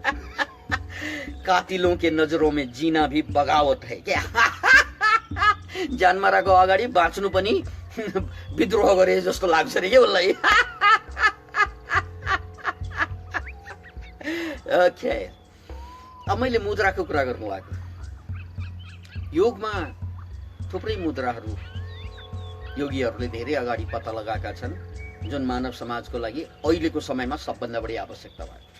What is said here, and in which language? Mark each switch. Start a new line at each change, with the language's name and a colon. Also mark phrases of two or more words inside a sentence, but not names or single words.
Hindi: कातिलों के नजरों में जीना भी बगावत है क्या?
Nepali: ज्यान माराको अगाडि बाँच्नु पनि विद्रोह गरे जस्तो लाग्छ रे के उसलाई। ओके, अब मैले मुद्राको कुरा गर्नु लाग्यो। योगमा थुप्रै मुद्राहरू योगीहरूले धेरै अगाडि पत्ता लगाएका छन्, जुन मानव समाजको लागि अहिलेको समयमा सबभन्दा बढी आवश्यकता भएको छ।